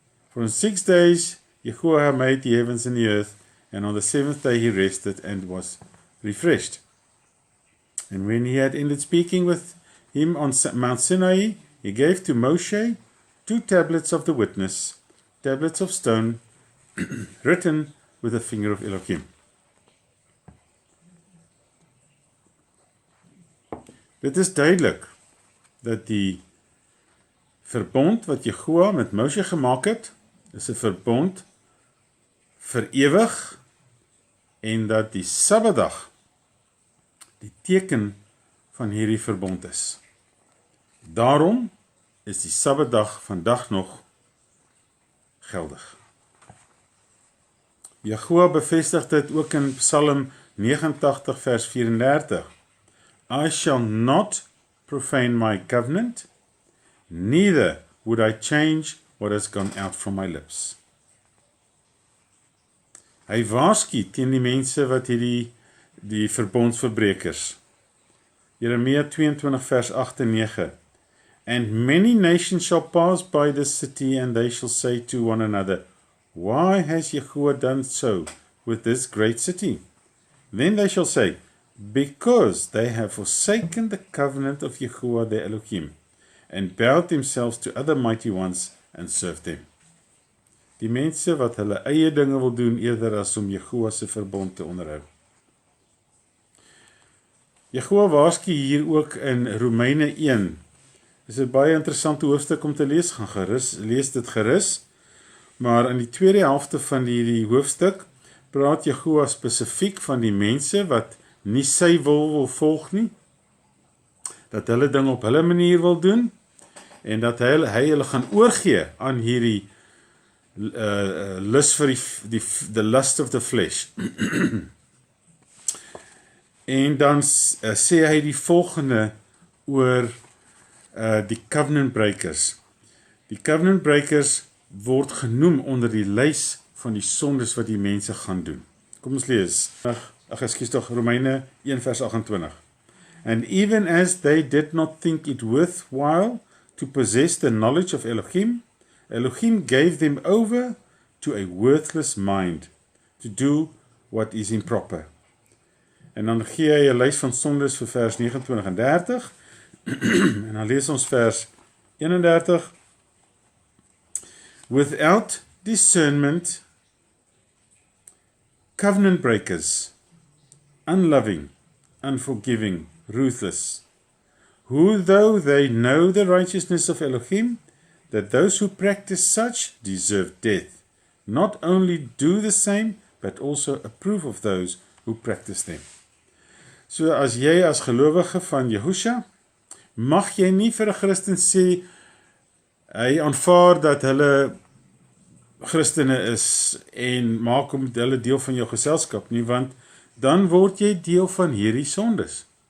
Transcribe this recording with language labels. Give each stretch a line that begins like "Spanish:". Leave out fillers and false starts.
English: For in 6 days Yahuah made the heavens and the earth, and on the 7th day he rested and was refreshed. And when he had ended speaking with him on Mount Sinai, he gave to Mosheh 2 tablets of the witness, tablets of stone, written with the finger of Elohim.
Afrikaans: Dit is duidelik dat die verbond wat Yahuah met Mosheh gemaak het, is 'n verbond vir ewig, en dat die Sabbatdag die teken van hierdie verbond is. Daarom is die Sabbatdag vandag nog geldig. Yahuah bevestig dit ook in Psalm 89 vers 34.
English: I shall not profane my covenant, neither would I change what has gone out from my lips.
Afrikaans: Hy waarsku teen die mense wat die verbonds verbrekers. Jeremia 22 vers 8 en 9.
English: And many nations shall pass by this city, and they shall say to one another, Why has Yahuah done so with this great city? Then they shall say, Because they have forsaken the covenant of Yahuah their Elohim, and bowed themselves to other mighty ones, and served them.
Afrikaans: Die mense wat hulle eie dinge wil doen, eerder as om Yahuah se verbond te onderhou. Yahuah waarsku hier ook in Romeine 1. Dis 'n baie interessante hoofstuk om te lees, lees dit gerus, maar in die tweede helfte van die hoofstuk praat Yahuah spesifiek van die mense wat nie sy wil volg nie, dat hulle ding op hulle manier wil doen, en dat hy hulle gaan oorgee aan hierdie lust vir
English: the lust of the flesh.
Afrikaans: En dan sê hy die volgende oor die covenant breakers. Die covenant breakers word genoem onder die lys van die sondes wat die mense gaan doen. Kom ons lees. Romeine 1 vers 28.
English: And even as they did not think it worthwhile to possess the knowledge of Elohim, Elohim gave them over to a worthless mind to do what is improper.
Afrikaans: En dan gee hy 'n lys van sondes vir vers 29 en 30. En dan lees ons vers 31.
English: Without discernment, covenant breakers, unloving, unforgiving, ruthless. Who though they know the righteousness of Elohim, that those who practice such deserve death, not only do the same, but also approve of those who practice them.
Afrikaans: So as jy as gelowige van Yahuah, mag jy nie vir 'n Christen sê, hy aanvaar dat hulle Christene is en maak hulle deel van jou geselskap nie, want dan word jy deel van hierdie sondes.